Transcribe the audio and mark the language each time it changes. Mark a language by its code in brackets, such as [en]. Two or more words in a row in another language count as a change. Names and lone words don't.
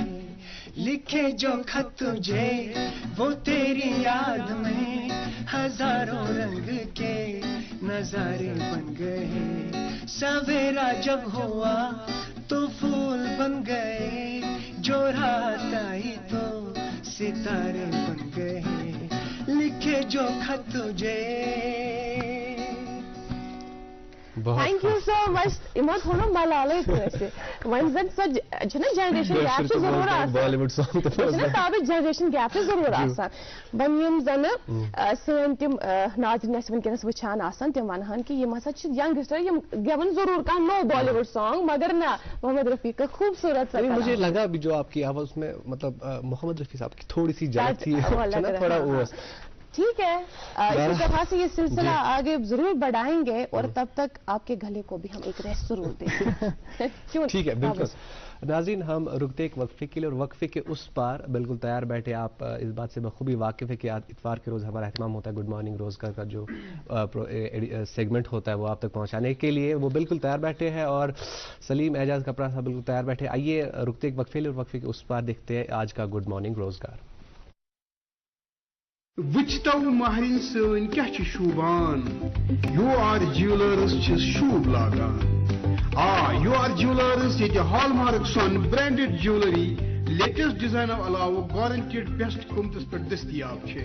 [ur] لکھے جو خط تجھے وہ تیری یاد میں ہزاروں رنگ کے نظارے بن گئے. سویرا جب ہوا تو پھول بن گئے جو رات آئی تو ستارے بن گئے. لکھے جو خط تجھے. [en] تھینک یو سو مچ. [ks] یِمو تھوٚو نہٕ ملالٕے کٲنٛسہِ. وۄنۍ زن سۄ چھُنہ [en] generation gap [ks] چھُ ضروٗر آسان [en] بالی ووڈ سانگ [ks] چھُنہ تابٕچ [en] generation gap [ks] چھُ ضروٗر آسان. وۄنۍ یِم زنہٕ سٲنۍ تِم ناظریٖن اَسہِ وٕنکیٚنس وٕچھان آسان تِم ونہن کہِ یِم ہسا چھِ ینگسٹر یِم گٮ۪ون ضروٗر کانٛہہ نوٚو [en] Bollywood song [ks] مگر نہ [ur] محمد رفیع کا خوبصورت سا مجھے لگا بھی جو آپ کی آواز میں مطلب محمد رفیع صاحب کی تھوڑی سی جان تھی تھوڑا وہ ٹھیک ہے اسی طرح سے یہ سلسلہ آگے ضرور بڑھائیں گے اور تب تک آپ کے گلے کو بھی ہم ایک ریسٹ ضرور دیں گے. ٹھیک ہے بالکل. ناظرین ہم رکتے ایک وقفے کے لیے اور وقفے کے اس پار بالکل تیار بیٹھے. آپ اس بات سے بخوبی واقف ہے کہ اتوار کے روز ہمارا اہتمام ہوتا ہے گڈ مارننگ روزگار کا جو سیگمنٹ ہوتا ہے وہ آپ تک پہنچانے کے لیے. وہ بالکل تیار بیٹھے ہیں اور سلیم اعجاز کپڑا صاحب بالکل تیار بیٹھے. آئیے رکتے ایک وقفے لیے اور وقفے کے اس پار دیکھتے ہیں آج کا گڈ مارننگ روزگار. [ks] وچتو مہرین سن کیا شوبان یو آر جیولرز شوب لاگان. یو آر جیولرز یہ ہال مارک سون [en] branded jewellery latest design [ks] علاوہ [en] guaranteed best [ks] قیمتس پہ [ur] دستیاب ہے.